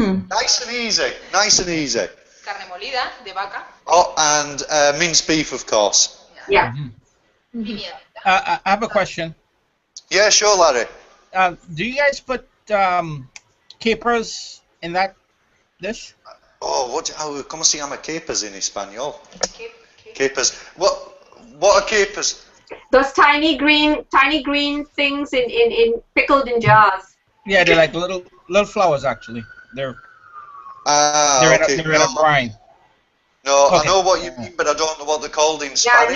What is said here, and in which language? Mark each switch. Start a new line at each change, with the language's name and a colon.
English: Nice and easy. Nice and easy.
Spanish: Carne molida de vaca.
English: Oh, and minced beef, of course. Yeah. I have a question. Yeah, sure, Larry. Do you guys put capers in that dish?
Spanish: Oh, ¿cómo se llama capers in español?
English: Capers. What are capers? Those tiny green things in pickled in jars. Yeah, they're like little flowers actually. They're okay. in a brine. No, okay. I know what you mean, but I don't know what they're called in Spanish.